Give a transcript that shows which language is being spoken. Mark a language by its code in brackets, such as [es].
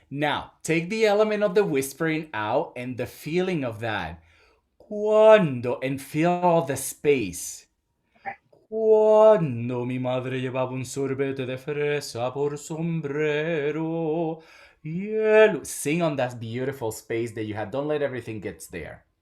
[en] Now, take the element of the whispering out and the feeling of that. [es] Cuando, [en] and feel all the space. [es] Cuando mi madre llevaba un sorbete de fresa por sombrero. [en] Sing on that beautiful space that you have. Don't let everything get there.